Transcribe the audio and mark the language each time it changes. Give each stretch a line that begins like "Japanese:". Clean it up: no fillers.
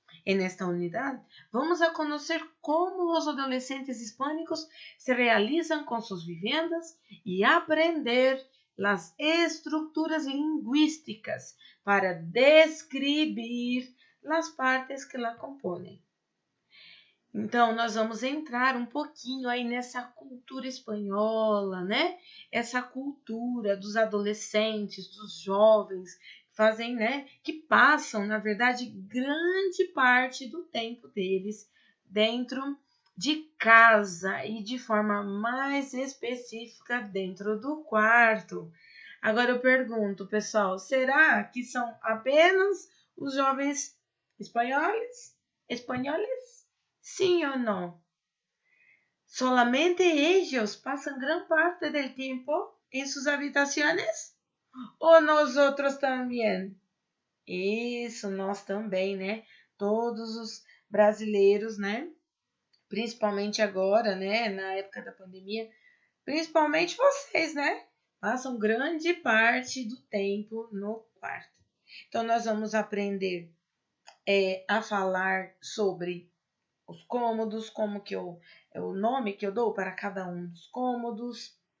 Spanish: En esta unidad vamos a conocer cómo los adolescentes hispánicos se realizan con sus viviendas y aprender las estructuras lingüísticas para describir las partes que la componen.
Portuguese: Então, nós vamos entrar um pouquinho aí nessa cultura espanhola, né? Essa cultura dos adolescentes, dos jovens, fazem, né? Que passam, na verdade, grande parte do tempo deles dentro de casa e de forma mais específica dentro do quarto. Agora eu pergunto, pessoal, será que são apenas os jovens espanhóis?
Spanish: ¿Sí o no? ¿Solamente ellos pasan gran parte del tiempo en sus habitaciones? ¿O nosotros también?
Portuguese: Isso, nós também, né? Todos os brasileiros, né? Principalmente agora, né? Na época da pandemia, principalmente vocês, né? Passam grande parte do tempo no quarto. Então, nós vamos aprender a falar sobre os cômodos, como que o nome que eu dou para cada um dos cômodos.